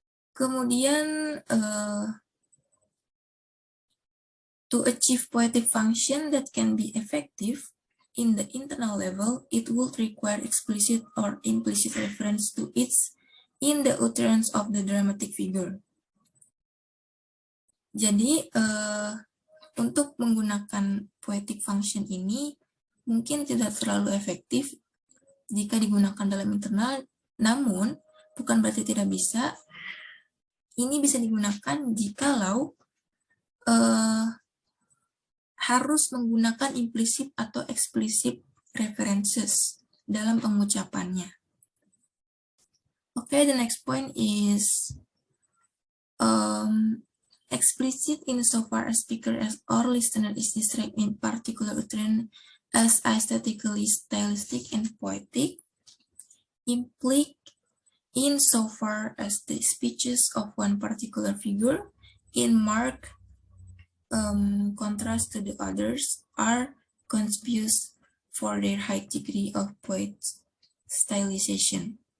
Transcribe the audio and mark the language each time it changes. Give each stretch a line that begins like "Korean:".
English: Kemudian, to achieve poetic function that can be effective in the internal level, it would require explicit or implicit reference to it in the utterance of the dramatic figure.
Indonesian: Jadi, untuk menggunakan poetic function ini mungkin tidak terlalu efektif jika digunakan dalam internal, namun bukan berarti tidak bisa. Ini bisa digunakan jikalau harus menggunakan implicit atau explicit references dalam pengucapannya.
English: Okay, the next point is explicit insofar as speaker or listener is described in particular utterance as aesthetically stylistic and poetic. Implicit insofar as the speeches of one particular figure in marked contrast to the others are conspicuous for their high degree of poet stylization.